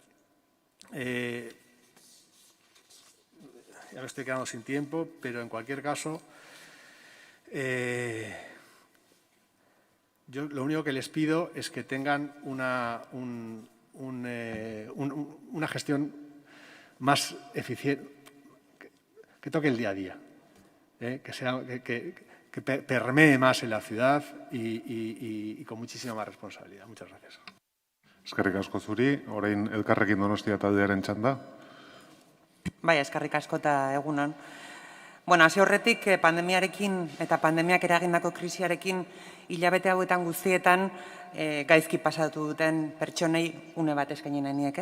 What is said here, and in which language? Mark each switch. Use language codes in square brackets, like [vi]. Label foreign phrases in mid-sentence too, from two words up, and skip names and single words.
[es] Ya me estoy quedando sin tiempo, pero en cualquier caso, yo lo único que les pido es que tengan una gestión más eficiente, que toque el día a día, que permee más en la ciudad y con muchísima más responsabilidad. Muchas gracias. [eu] Eskerrik asko zuri, orain Elkarrekin Donostia taldearen txanda. Bai, eskerrik asko eta egunon. Bueno, hasi horretik pandemiarekin eta pandemiak eragindako krisiarekin hilabete hauetan guztietan gaizki pasatu duten pertsonei une bat eskaini nahi nieke.